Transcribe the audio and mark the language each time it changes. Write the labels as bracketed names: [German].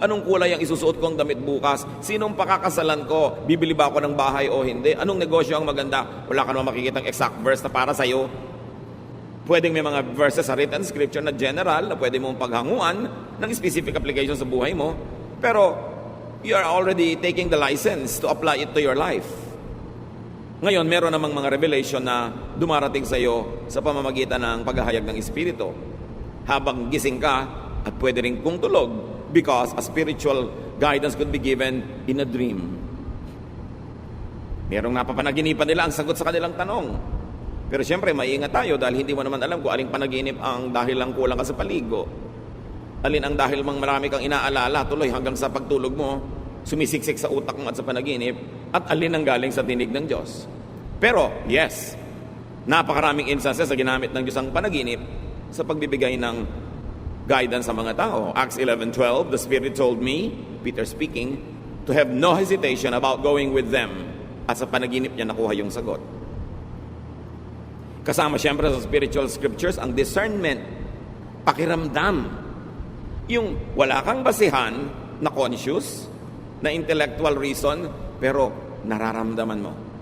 [Filipino] Anong kulay ang isusuot kong damit bukas? Sinong pakakasalan ko? Bibili ba ako ng bahay o hindi? Anong negosyo ang maganda? Wala ka naman makikitang exact verse na para sa iyo. Pwedeng may mga verses sa written scripture na general na pwede mong paghanguan ng specific application sa buhay mo. [English] Pero you are already taking the license to apply it to your life. [Filipino] Ngayon, meron namang mga revelation na dumarating sa iyo sa pamamagitan ng paghahayag ng Espiritu. Habang gising ka, at pwede rin kung tulog [English] because a spiritual guidance could be given in a dream. [Filipino] Merong napapanaginipan nila ang sagot sa kanilang tanong. Pero siyempre, maingat tayo dahil hindi mo naman alam kung aling panaginip ang dahil lang kulang ka sa paligo. Alin ang dahil mang marami kang inaalala tuloy hanggang sa pagtulog mo, sumisiksik sa utak mo at sa panaginip, at alin ang galing sa tinig ng Diyos. Pero, yes, napakaraming instances na ginamit ng Diyos ang panaginip sa pagbibigay ng guidance sa mga tao. [English] Acts 11:12, the Spirit told me, Peter speaking, to have no hesitation about going with them. [Filipino] At sa panaginip niya nakuha yung sagot. Kasama siyempre sa spiritual scriptures ang discernment, pakiramdam. Yung wala kang basihan na conscious, na intellectual reason, pero nararamdaman mo.